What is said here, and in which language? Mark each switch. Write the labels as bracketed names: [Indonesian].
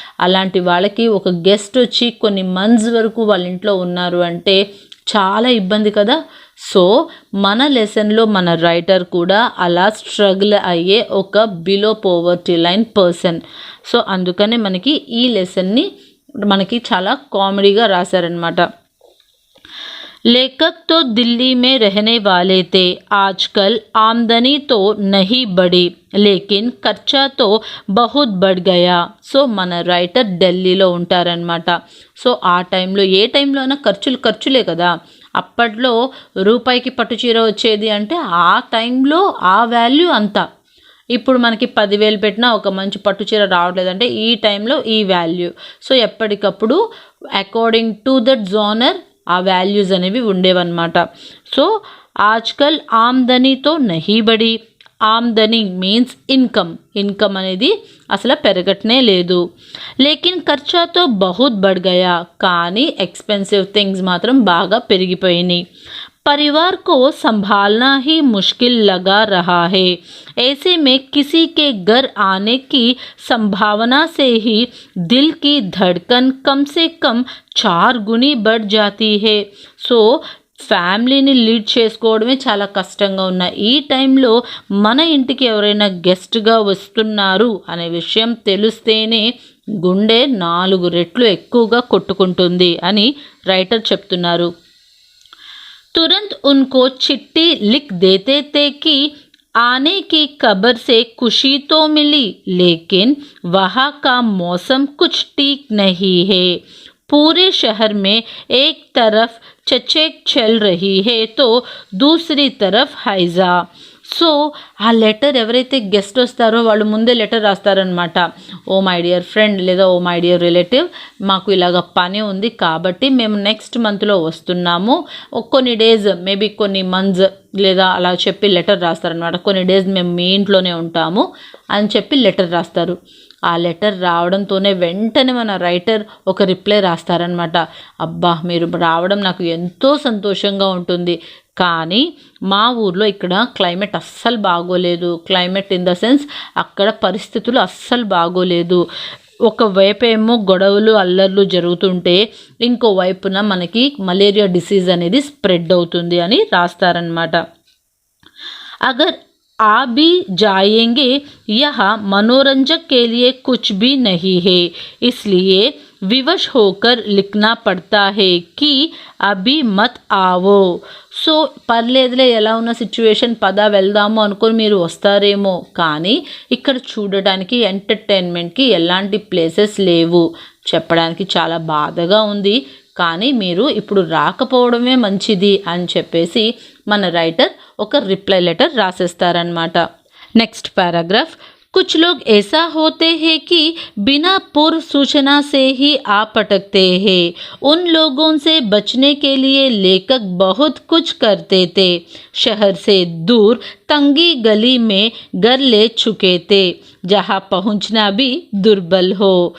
[Telugu] అలాంటి వాళ్ళకి ఒక గెస్ట్ వచ్చి కొన్ని మంత్స్ వరకు వాళ్ళ ఇంట్లో ఉన్నారు అంటే చాలా ఇబ్బంది కదా. సో మన లెసన్లో మన రైటర్ కూడా అలా స్ట్రగుల్ అయ్యే ఒక below poverty line person. So అందుకనే మనకి ఈ లెసన్ని మనకి చాలా కామెడీగా రాశారనమాట. [Hindi] लेखक तो दिल्ली में रहने वाले थे. आजकल आमदनी तो नहीं बढ़ी लेकिन ఖర్చా तो बहुत बढ़ गया. [Telugu] సో మన రైటర్ ఢిల్లీలో ఉంటారనమాట. సో ఆ టైంలో ఏ టైంలో అయినా ఖర్చులే కదా. అప్పట్లో రూపాయికి పట్టుచీర వచ్చేది అంటే ఆ టైంలో ఆ వాల్యూ అంతా. ఇప్పుడు మనకి 10,000 పెట్టినా ఒక మంచి పట్టుచీర రావట్లేదంటే ఈ టైంలో ఈ వాల్యూ. సో ఎప్పటికప్పుడు [English] according to that genre [Telugu] ఆ వాల్యూస్ అనేవి ఉండేవన్నమాట. [Hindi] సో ఆజ్కల్ ఆమ్దనీతో నహీ బడి. [Telugu] ఆమ్దనీ మీన్స్ ఇన్కమ్ అనేది అసలు పెరగట్నే లేదు. [Hindi] లేకిన్ ఖర్చాతో బహుత్ బడ్ గయా. [Telugu] కానీ ఎక్స్పెన్సివ్ థింగ్స్ మాత్రం బాగా పెరిగిపోయినాయి. [Hindi] परिवार को संभालना ही मुश्किल लगा रहा है. ऐसे में किसी के घर आने की संभावना से ही दिल की धड़कन कम से कम 4 गुनी बढ़ जाती है. [Telugu] సో ఫ్యామిలీని లీడ్ చేసుకోవడమే చాలా కష్టంగా ఉన్న ఈ టైంలో మన ఇంటికి ఎవరైనా గెస్ట్గా వస్తున్నారు అనే విషయం తెలిస్తేనే గుండె 4 రెట్లు ఎక్కువగా కొట్టుకుంటుంది అని రైటర్ చెప్తున్నారు. [Hindi] तुरंत उनको चिट्ठी लिख देते थे कि आने की खबर से खुशी तो मिली लेकिन वहाँ का मौसम कुछ ठीक नहीं है. पूरे शहर में एक तरफ चचेक चल रही है तो दूसरी तरफ हैजा. [Telugu] సో ఆ లెటర్ ఎవరైతే గెస్ట్ వస్తారో వాళ్ళు ముందే letter రాస్తారనమాట. [English] oh my dear friend [Telugu] లేదా [English] oh my dear relative, [Telugu] మాకు ఇలాగ పని ఉంది కాబట్టి మేము నెక్స్ట్ మంత్లో వస్తున్నాము, కొన్ని డేస్ మేబీ కొన్ని మంత్స్ లేదా అలా చెప్పి లెటర్ రాస్తారనమాట. కొన్ని డేస్ మేము మీ ఇంట్లోనే ఉంటాము అని చెప్పి లెటర్ రాస్తారు. ఆ లెటర్ రావడంతోనే వెంటనే మన రైటర్ ఒక రిప్లై రాస్తారనమాట. అబ్బా మీరు రావడం నాకు ఎంతో సంతోషంగా ఉంటుంది, కానీ మా ఊర్లో ఇక్కడ క్లైమేట్ అస్సలు బాగోలేదు. క్లైమేట్ ఇన్ ద సెన్స్ అక్కడ పరిస్థితులు అస్సలు బాగోలేదు. ఒకవైపు ఏమో గొడవలు అల్లర్లు జరుగుతుంటే ఇంకో వైపున మనకి మలేరియా డిసీజ్ అనేది స్ప్రెడ్ అవుతుంది అని రాస్తారనమాట. [Hindi] అగర్ आ भी जाएंगे, यह मनोरंजक के लिए कुछ भी नहीं है, इसलिए विवश होकर लिखना पड़ता है कि అభి మత్ ఆవో. [Telugu] సో పర్లేదులే, ఎలా ఉన్న సిచ్యువేషన్ పద వెళ్దాము అనుకొని మీరు వస్తారేమో, కానీ ఇక్కడ చూడడానికి ఎంటర్టైన్మెంట్కి ఎలాంటి ప్లేసెస్ లేవు. చెప్పడానికి చాలా బాధగా ఉంది, కానీ మీరు ఇప్పుడు రాకపోవడమే మంచిది అని చెప్పేసి మన రైటర్ ఒక రిప్లై లెటర్ రాసేస్తారనమాట. Next paragraph. [Hindi] कुछ लोग ऐसा होते हैं कि बिना पूर्व सूचना से ही आप पटकते हैं. उन लोगों से बचने के लिए लेखक बहुत कुछ करते थे. शहर से दूर तंगी गली में घर ले चुके थे, जहाँ पहुँचना भी दुर्बल हो.